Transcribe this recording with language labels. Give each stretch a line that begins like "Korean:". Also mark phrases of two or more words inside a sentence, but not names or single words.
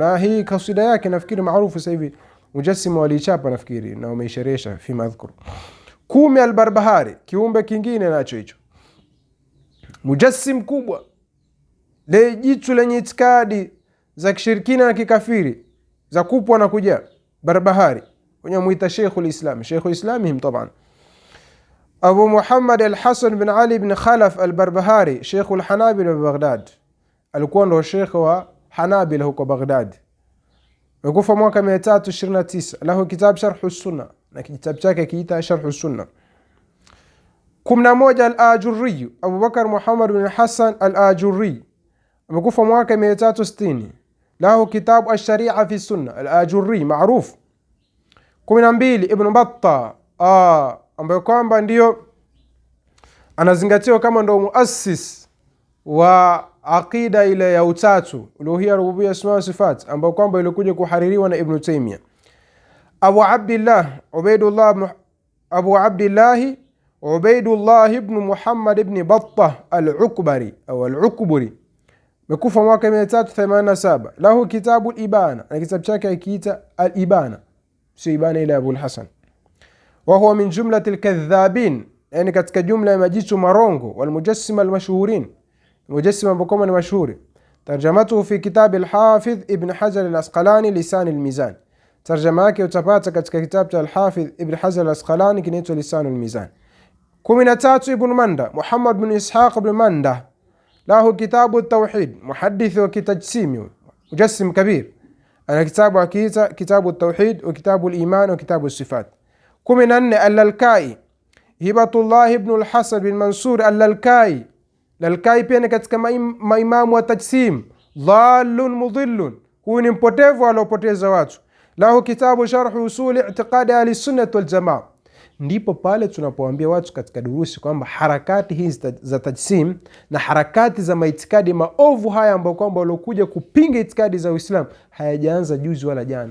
Swahili: Na hii kasida yake nafikiri maarufu sasa hivi, Mujassima walichapa nafikiri na wameisherehesha
Arabic: في المذكور.
Swahili: 10, Al-Barbahari, kiumbe kingine nacho hicho, mujassim kubwa, le jitu lenye itikadi za kishirikina na kikafiri za kupwa na kuja. Barbahari wenye muita Sheikhul Islam, Sheikhul Islamihim taban, Abu Muhammad al-Hasan bin Ali ibn Khalaf al-Barbahari, Sheikhul Hanabila wa Baghdad, alikuwa ndo Sheikh wa Hanabila huko Baghdad. Amekufa mwaka 329.
Arabic: له كتاب
Swahili: Sharh Sunna, na kitabu chake kiita Sharh Sunna. 11, Al-Ajurri, Abu Bakar Muhammad bin Hassan Al-Ajurri, amekufa mwaka 360.
Arabic: له كتاب
Swahili: Ash-Sharia fi Sunna, Al-Ajurri maruf. 12, Ibn Battah, ambaye kwamba ndio anazingatiwa kama ndo muassis wa aqida ile ya utatu, uluhiyya, rububiyya,
Arabic: أسماء وصفات,
Swahili: ambayo kwamba ilikuja kuhaririwa na Ibn Taymiyyah. Abu Abdullah Ubaidullah ibn Muhammad ibn Battah al-Ukbari au al-Ukburi, mekufa mwaka 387.
Arabic: له كتاب
Swahili: al-Ibana, na kitabu chake akiita al-Ibana, si Ibana ila Abu al-Hasan.
Arabic: وهو من جملة الكذابين,
Swahili: yani katika jumla ya majitu marongo,
Arabic: والمجسمة المشهورين,
Swahili: mujassima ambao ni mashuhuri.
Arabic: ترجمته في كتاب
Swahili: al-Hafidh ibn Hajar al-Asqalani Lisan al-Mizan, tarjama yake utapata katika kitabu cha al-Hafidh ibn Hajar al-Asqalani kinaitwa Lisan al-Mizan. 13 Ibn Manda, Muhammad bin Ishaq ibn Manda,
Arabic: له كتاب
Swahili: at-Tawhid, muhaddith wa kitajsimi,
Arabic: مجسم كبير,
Swahili: ana kitabu akiita kitabu at-Tawhid
Arabic: وكتاب الإيمان وكتاب الصفات.
Swahili: 14 Al-Lalkai, Hibatullah ibn al-Hasan bin Mansur Al-Lalkai. Lalkai pia ni katika maimamu wa tajsim,
Arabic: ضال مضل,
Swahili: huyu ni mpotevu aliyopoteza watu.
Arabic: له كتاب شرح أصول اعتقاد أهل السنة والجماعة.
Swahili: Ndipo pale tunapoambia watu katika durusi kwamba harakati hizi za tajsim na harakati za maitikadi maovu haya ambayo kwamba waliokuja kupinga itikadi za Uislamu hayajaanza juzi wala jana.